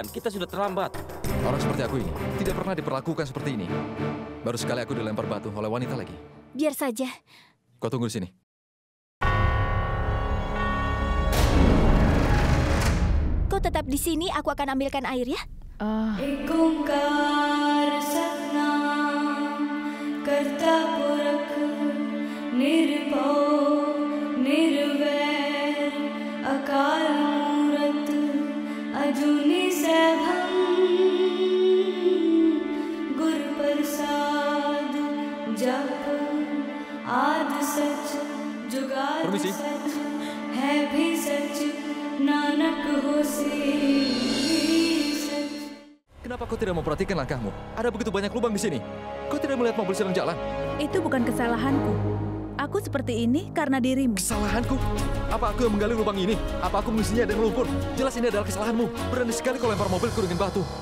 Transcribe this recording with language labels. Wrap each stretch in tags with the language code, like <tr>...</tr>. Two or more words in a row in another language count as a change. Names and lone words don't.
<id>Kita sudah terlambat. Orang seperti aku ini tidak pernah diperlakukan seperti ini. Baru sekali aku dilempar batu oleh wanita lagi. Biar saja. Kau tunggu di sini. Kau tetap di sini, aku akan ambilkan air ya.</id> <pa>ਇਕ ਓਅੰਕਾਰ ਸਤਿਨਾਮੁ ਕਰਤਾ ਪੁਰਖੁ ਨਿਰਭਉ ਨਿਰਵੈਰੁ ਅਕਾਲ ਮੂਰਤਿ ਅਜੂਨੀ ਸੈਭੰ ਗੁਰ ਪ੍ਰਸਾਦਿ ਜਪੁ ਆਦਿ ਸਚੁ ਜੁਗਾਦਿ</pa> <id>Permisi.</id> <pa>ਹੈ ਭੀ ਸਚੁ ਨਾਨਕ ਹੋਸੀ ਸਚੁ.</pa> <id>Kenapa kau tidak memperhatikan langkahmu? Ada begitu banyak lubang di sini. Kau tidak melihat mobil sedang jalan? Itu bukan kesalahanku. Aku seperti ini karena dirimu. Kesalahanku? Apa aku yang menggali lubang ini? Apa aku mengisinya dengan lumpur? Jelas ini adalah kesalahanmu. Berani sekali kau lempar mobilku dengan batu.</id>